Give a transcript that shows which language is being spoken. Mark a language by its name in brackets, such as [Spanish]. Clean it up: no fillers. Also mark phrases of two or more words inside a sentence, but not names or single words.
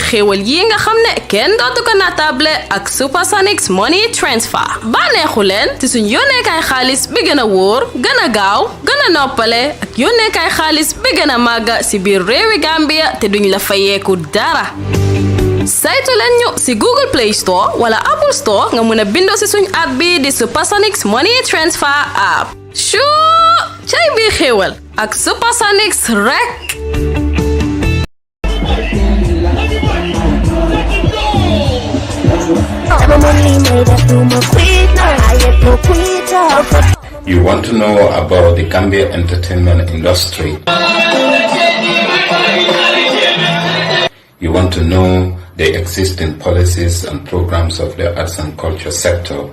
[Wolof] xéewal yi nga xam ne kenn dootu ko natable ak Supersonics Money Transfer bànneexu leen ci suñ yónneekaay xaalis bi gën a wóor gën a gaaw gën a noppale ak yónneekaay xaalis bi gën a màgg ci biir réewi Gambia te duñ la fayeeku dara saytu leen ñu ci Google Play Store wala Apple Store nga mën a bindoo ci suñ app bi di Supersonics Money Transfer app shuu cay bii xéewal ak Supersonics rek [English] You want to know about the Gambia entertainment industry? You want to know the existing policies and programs of the arts and culture sector?